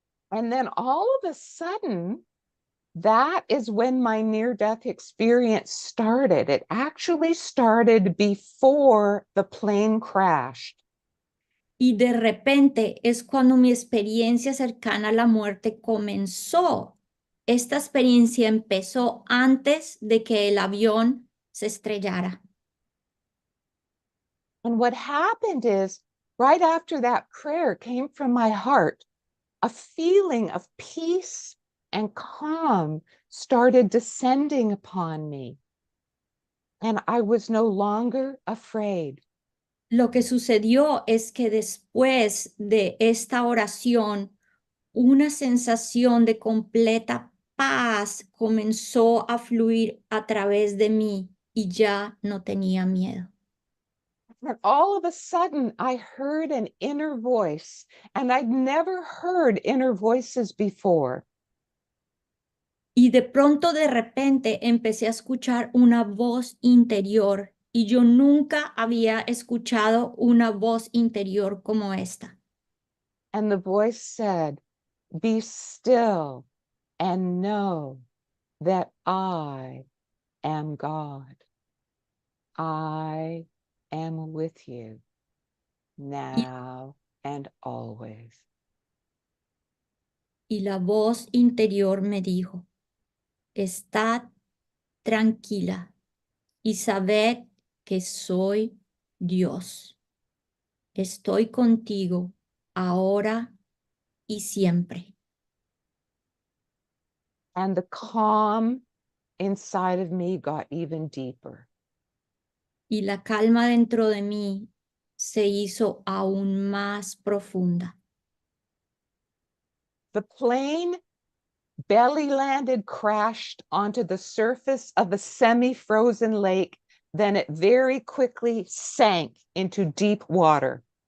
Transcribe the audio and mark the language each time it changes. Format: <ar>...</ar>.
<en>And then all of a sudden, that is when my near-death experience started. It actually started before the plane crashed.</en> <es>Y de repente es cuando mi experiencia cercana a la muerte comenzó. Esta experiencia empezó antes de que el avión se estrellara.</es> <en>And what happened is, right after that prayer came from my heart, a feeling of peace and calm started descending upon me. And I was no longer afraid.</en> <es>Lo que sucedió es que después de esta oración, una sensación de completa paz comenzó a fluir a través de mí y ya no tenía miedo.</es> <en>And all of a sudden, I heard an inner voice, and I'd never heard inner voices before.</en> <es>Y de pronto, de repente, empecé a escuchar una voz interior y yo nunca había escuchado una voz interior como esta.</es> <en>And the voice said, be still and know that I am God. I am with you now and always.</en> <es>Y la voz interior me dijo, estad tranquila y sabed que soy Dios. Estoy contigo ahora y siempre.</es> <en>And the calm inside of me got even deeper.</en> <es>Y la calma dentro de mí se hizo aún más profunda.</es> <en>The plane belly landed, crashed onto the surface of a semi-frozen lake. Then it very quickly sank into deep water.</en>